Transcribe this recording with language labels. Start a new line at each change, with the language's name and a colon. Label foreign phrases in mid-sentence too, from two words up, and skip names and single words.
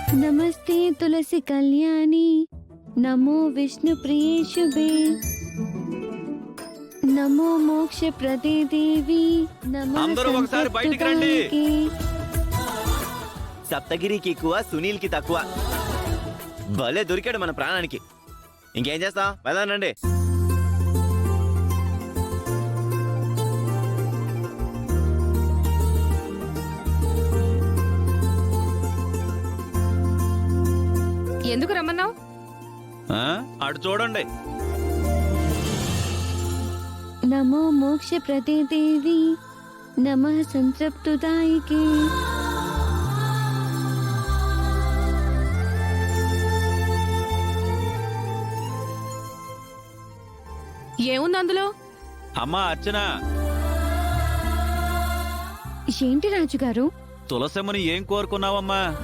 Sanskrit: नमस्ते तुलसी कल्याणी नमो विष्णु प्रिये शुभे नमो मोक्ष प्रदे देवी नमः
Telugu: అందరూ ఒకసారి బయటికి రండి.
Sanskrit: संतप्तदायिके।
Telugu: సప్తగిరికి ఎక్కువ సునీల్ కి తక్కువ. భలే దొరికాడు మన ప్రాణానికి. ఇంకేం చేస్తాం, వెళ్దానండి. ఎందుకు రమ్మన్నావు? అటు చూడండి.
Sanskrit: नमो मोक्ष प्रदे देवी नमः संतप्तदायिके।
Telugu: ఏముంది అందులో? అమ్మా అర్చన, ఏంటి రాజుగారు? తులసమ్మని ఏం కోరుకున్నావమ్మా?